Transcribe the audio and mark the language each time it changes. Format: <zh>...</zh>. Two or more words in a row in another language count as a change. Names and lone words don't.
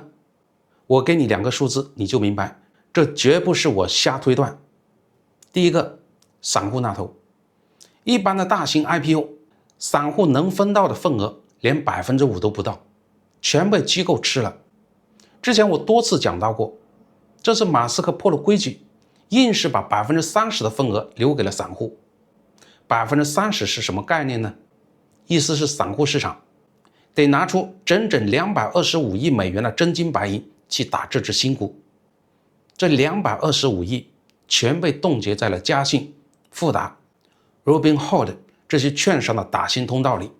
<zh>我給你2個數字，你就明白，這絕不是我瞎推斷。第一個，散戶那頭，一般的大型 IPO， 散戶能分到的份額連5%都不到，全被機構吃了。之前我多次講到過，這是馬斯克破了規矩，硬是把30%的份額留給了散戶。30%是什麼概念呢？意思是散戶市场得拿出整整225亿美元的真金白银去打這隻新股。這225億全被凍結在了嘉信、富達、Robinhood 這些券商的打新通道裡。</zh>